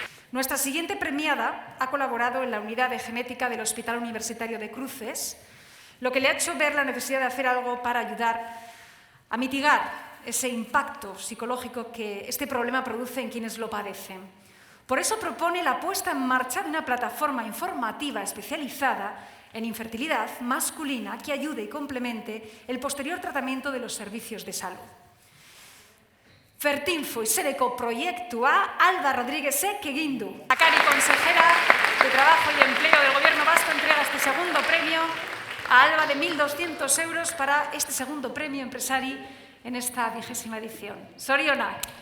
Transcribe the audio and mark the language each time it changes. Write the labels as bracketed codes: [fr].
[es] Nuestra siguiente premiada ha colaborado en la unidad de genética del Hospital Universitario de Cruces, lo que le ha hecho ver la necesidad de hacer algo para ayudar a mitigar ese impacto psicológico que este problema produce en quienes lo padecen. Por eso propone la puesta en marcha de una plataforma informativa especializada en infertilidad masculina que ayude y complemente el posterior tratamiento de los servicios de salud. [eu] Fertinfo izeneko proiektua Alba Rodríguezek egin du. [es] Lehendakari consejera de Trabajo y Empleo del Gobierno Vasco entrega este segundo premio a Alba de 1.200 euros para este segundo premio empresari en esta 20ª edición. Zorionak!